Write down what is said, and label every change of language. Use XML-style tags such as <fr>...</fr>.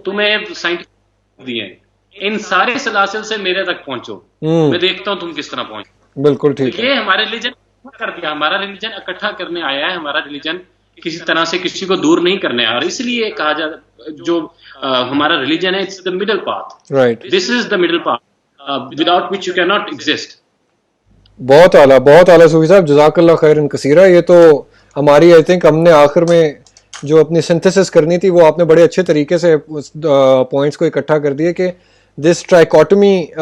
<ur>تمہیں سائنٹفک دیے. ان سارے سلاسل سے میرے تک پہنچو، میں دیکھتا ہوں تم کس طرح پہنچو. بالکل ٹھیک. یہ ہمارے ریلیجن کر دیا، ہمارا ریلیجن اکٹھا کرنے آیا ہے. ہمارا ریلیجن کسی طرح سے کسی کو دور نہیں کرنے آیا، اور اس لیے کہا جاتا جو ہمارا ریلیجن ہے</ur> <en>It's the middle path. Right. This is the middle path without which you cannot exist.</en> <ur>بہت اعلیٰ صوفی صاحب، جزاک اللہ خیرن کثیرہ. یہ تو ہماری</ur> <en>I think</en> <ur>ہم نے آخر میں جو اپنی سنتھسس کرنی تھی وہ آپ نے بڑے اچھے طریقے سے پوائنٹس کو اکٹھا کر دیے کہ دس ٹرائیکوٹمی</ur>